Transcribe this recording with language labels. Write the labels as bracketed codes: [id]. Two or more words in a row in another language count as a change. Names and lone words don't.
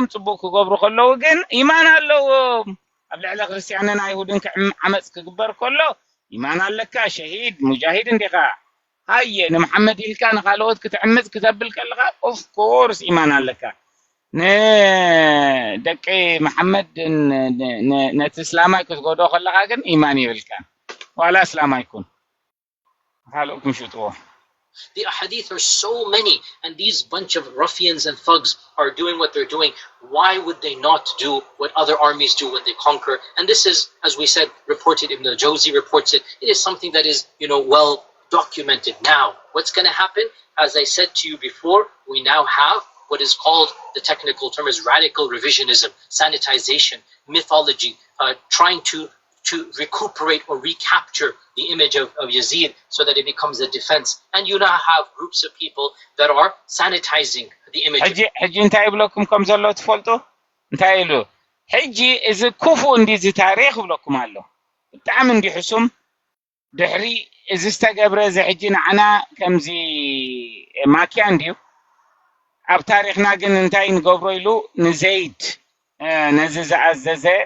[ti] ጽቡቅ ክገብሩ ከለው ግን ኢማን አለው ኣብ ልዕሊ ክርስቲያንን አይሁድን ዓመጽ ክግበር ከሎ ኢማን አለካ ሸሂድ ሙጃሂድ እንዲኻ አየ ንመሐመድ ኢልካ ንኻልኦት ክትዕምጽ ክትብል ከለኻ [en] of course [ti] ኢማን አለካ ደቂ መሐመድ ነቲ እስላማይ ክትጎዶ ከለኻ ግን ኢማን ይብልካ ዋላ እስላማይ ኩን ሃሎኩም ሽጥዎ [en] The ahadith are so many, and these bunch of ruffians and thugs are doing what they're doing. Why would they not do what other armies do when they conquer? And this is, as we said, reported. Ibn al-Jawzi reports it. It is something that is, well documented. Now, what's going to happen? As I said to you before, we now have what is called, the technical term is radical revisionism, sanitization, mythology, trying to recuperate or recapture the image of Yazid so that it becomes a defense. And you now have groups of people that are sanitizing the image. [ti] ሕጂ እንታይ ብለኩም ከም ዘሎ ትፈልጡ እንታይ ኢሉ ሕጂ እዚ ኩፉ እንዲዚ ታሪክ ብለኩም ኣሎ ብጣዕሚ እንዲሕሱም ድሕሪ እዚ ዝተገብረ እዚ ሕጂ ንዓና ከምዚ ማክያ እንዲዩ ኣብ ታሪክና ግን እንታይ ንገብሮ ኢሉ ንዘይድ ነዚ ዝኣዘዘ